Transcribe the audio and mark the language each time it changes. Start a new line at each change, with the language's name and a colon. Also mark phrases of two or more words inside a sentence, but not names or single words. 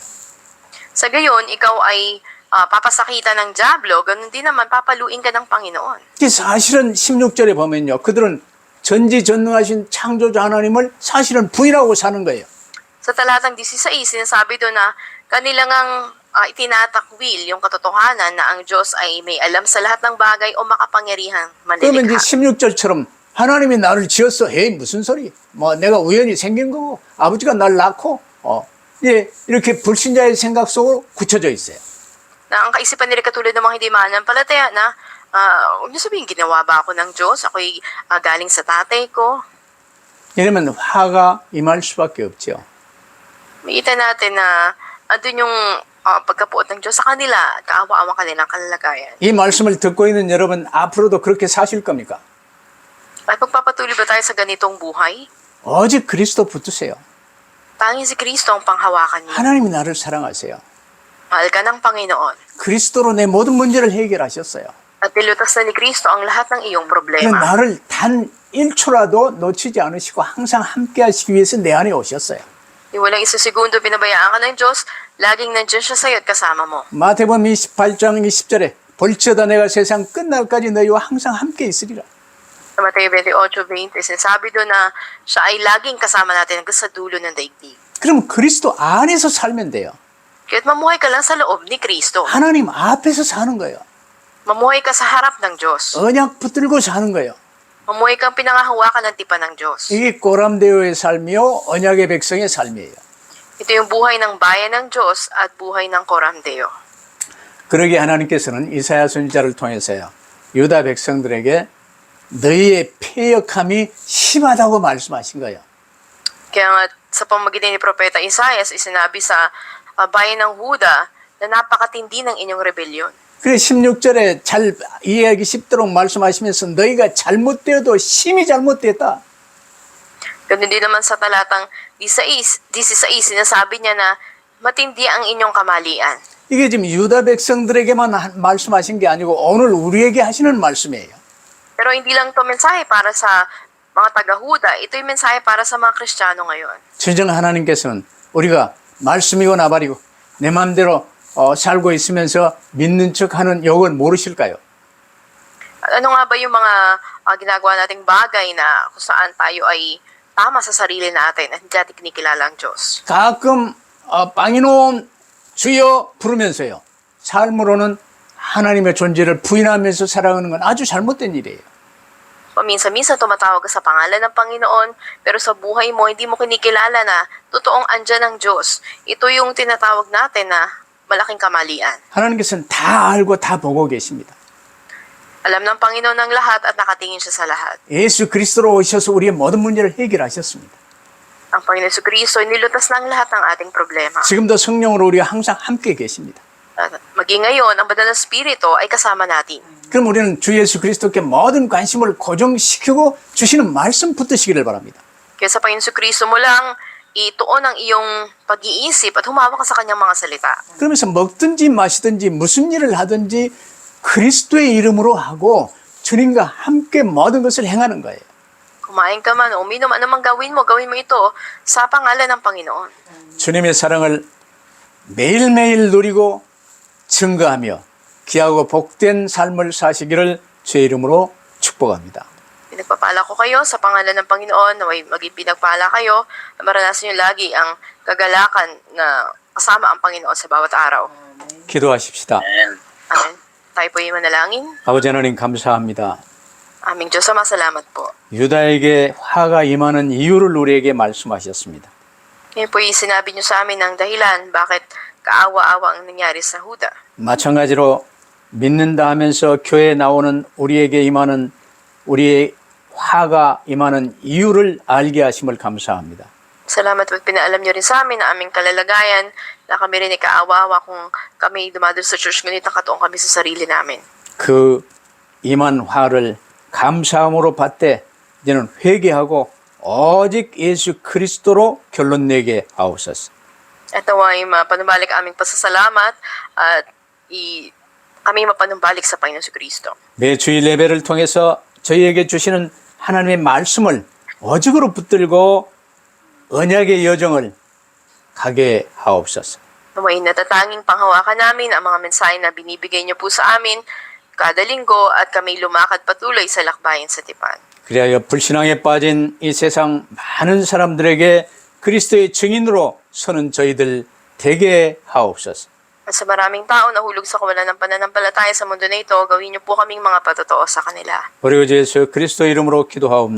Filipino: sa gayon, ikaw ay papasakitan ng diablo, ganun din naman papaluin ka ng Panginoon.
Korean: 이게 사실은 16절에 보면요. 그들은 전지전능하신 창조주 하나님을 사실은 부인하고 사는 거예요.
Filipino: Sa talatang 16, sinasabi doon na kanilang ang itinatakwil yung katotohanan na ang Diyos ay may alam sa lahat ng bagay o makapangyarihang
Korean: 그러면 이제
Filipino: manlilikha.
Korean: 16절처럼 하나님이 나를 지었어. 에이, 무슨 소리. 뭐 내가 우연히 생긴 거고 아버지가 날 낳고 예, 이렇게 불신자의 생각 속으로 굳혀져 있어요.
Filipino: Na ang kaisipan nila katulad ng mga hindi mananampalataya na, huwag niyo sabihin, ginawa ba ako ng Diyos? Ako'y galing sa tatay ko.
Korean: 이러면 화가 임할 수밖에 없죠.
Filipino: Makita natin na andun yung pagkapuot ng Diyos sa kanila at kaawa-awa kanilang kalalagayan.
Korean: 이 말씀을 듣고 있는 여러분 앞으로도 그렇게 사실 겁니까?
Filipino: Ay pagpapatuloy ba tayo sa ganitong buhay?
Korean: 오직 그리스도 붙으세요.
Filipino: Tanging si Kristo ang panghawakan niyo.
Korean: 하나님이 나를 사랑하세요.
Filipino: Mahal ka ng Panginoon.
Korean: 그리스도로 내 모든 문제를 해결하셨어요.
Filipino: At nilutas na ni Kristo ang lahat ng iyong
Korean: 그럼
Filipino: problema.
Korean: 나를 단 1초라도 놓치지 않으시고 항상 함께 하시기 위해서 내 안에 오셨어요.
Filipino: Yung walang isa segundo pinabayaan ka ng Diyos, laging nandiyan siya sa'yo at kasama mo.
Korean: 마태복음 28장 20절에 볼지어다 내가 세상 끝날까지 너희와 항상 함께 있으리라.
Filipino: Sa Mateo 28:20, sinasabi doon na siya ay laging kasama natin hanggang sa dulo ng daigdig.
Korean: 그럼 그리스도 안에서 살면 돼요.
Filipino: Kaya't mamuhay ka lang sa loob ni Kristo.
Korean: 하나님 앞에서 사는 거예요.
Filipino: Mamuhay ka sa harap ng Diyos.
Korean: 언약 붙들고 사는 거예요.
Filipino: Mamuhay kang pinangahawakan ng tipan ng Diyos.
Korean: 이게 꼬람데오의 삶이요 언약의 백성의 삶이에요.
Filipino: Ito yung buhay ng bayan ng Diyos at buhay ng Coramdeo.
Korean: 그러기에 하나님께서는 이사야 선지자를 통해서요 유다 백성들에게 너희의 패역함이 심하다고 말씀하신 거예요.
Filipino: Kaya nga sa pamagitan ni Propeta Isaias, isinabi sa bayan ng Huda na napakatindi ng inyong rebelyon.
Korean: 그래 16절에 잘 이해하기 쉽도록 말씀하시면서 너희가 잘못되어도 심히 잘못됐다.
Filipino: Ganun din naman sa talatang 16, sinasabi niya na matindi ang inyong kamalian.
Korean: 이게 지금 유다 백성들에게만 말씀하신 게 아니고 오늘 우리에게 하시는 말씀이에요.
Filipino: Pero hindi lang to mensahe para sa mga taga-Huda, ito yung mensahe para sa mga Kristiyano ngayon.
Korean: 진정 하나님께서는 우리가 말씀이고 나발이고 내 마음대로 살고 있으면서 믿는 척하는 욕을 모르실까요?
Filipino: Ano nga ba yung mga ginagawa nating bagay na kung saan tayo ay tama sa sarili natin at hindi natin kinikilala ang Diyos?
Korean: 가끔 빵이노 주여 부르면서요. 삶으로는 하나님의 존재를 부인하면서 살아가는 건 아주 잘못된 일이에요.
Filipino: Paminsan-minsan tumatawag ka sa pangalan ng Panginoon, pero sa buhay mo hindi mo kinikilala na totoong andyan ang Diyos. Ito yung tinatawag natin na malaking kamalian.
Korean: 하나님께서는 다 알고 다 보고 계십니다.
Filipino: Alam ng Panginoon ang lahat at nakatingin siya sa lahat.
Korean: 예수 그리스도로 오셔서 우리의 모든 문제를 해결하셨습니다.
Filipino: Ang Panginoon Kristo ay nilutas ng lahat ng ating problema.
Korean: 지금도 성령으로 우리가 항상 함께 계십니다.
Filipino: At maging ngayon, ang banal na Espiritu ay kasama natin.
Korean: 그럼 우리는 주 예수 그리스도께 모든 관심을 고정시키고 주시는 말씀 붙드시기를 바랍니다.
Filipino: Kaya sa Panginoon Kristo mo lang ituon ang iyong pag-iisip at humawak ka sa kanyang mga salita.
Korean: 그러면서 먹든지 마시든지 무슨 일을 하든지 그리스도의 이름으로 하고 주님과 함께 모든 것을 행하는 거예요.
Filipino: Kumain ka man o uminom, anumang gawin mo ito sa pangalan ng Panginoon.
Korean: 주님의 사랑을 매일매일 누리고 증거하며 귀하고 복된 삶을 사시기를 주의 이름으로 축복합니다.
Filipino: Pinagpapala ko kayo sa pangalan ng Panginoon, naway maging pinagpala kayo, maranasan niyo lagi ang kagalakan na kasama ang Panginoon sa bawat araw.
Korean: 기도하십시다.
Filipino: Amen. Tayo po yung manalangin.
Korean: 아버지 하나님 감사합니다.
Filipino: Aming Diyos, salamat po.
Korean: 유다에게 화가 임하는 이유를 우리에게 말씀하셨습니다.
Filipino: Ngayon po yung sinabi niyo sa amin ng dahilan bakit kaawa-awa ang nangyari sa Huda.
Korean: 마찬가지로 믿는다 하면서 교회에 나오는 우리에게 임하는 우리의 화가 임하는 이유를 알게 하심을 감사합니다.
Filipino: Salamat po at pinaalam niyo rin sa amin na aming kalalagayan na kami rin ay kaawa-awa kung kami dumadalo sa church ngunit nakatuon kami sa sarili namin.
Korean: 그 임한 화를 감사함으로 받되 이제는 회개하고 오직 예수 그리스도로 결론 내게 하옵소서.
Filipino: At naway mapanumbalik aming pasasalamat at kami mapanumbalik sa Panginoon si Kristo.
Korean: 매 주일 예배를 통해서 저희에게 주시는 하나님의 말씀을 오직으로 붙들고 언약의 여정을 가게 하옵소서.
Filipino: Naway natatanging panghawakan namin ang mga mensahe na binibigay niyo po sa amin kada linggo at kami lumakad patuloy sa lakbayan sa tipan.
Korean: 그리하여 불신앙에 빠진 이 세상 많은 사람들에게 그리스도의 증인으로 서는 저희들 되게 하옵소서.
Filipino: At sa maraming tao na hulog sa kawalan ng pananampalataya sa mundo na ito, gawin niyo po kaming mga patotoo sa kanila.
Korean: 우리 주 예수 그리스도 이름으로 기도하옵나이다.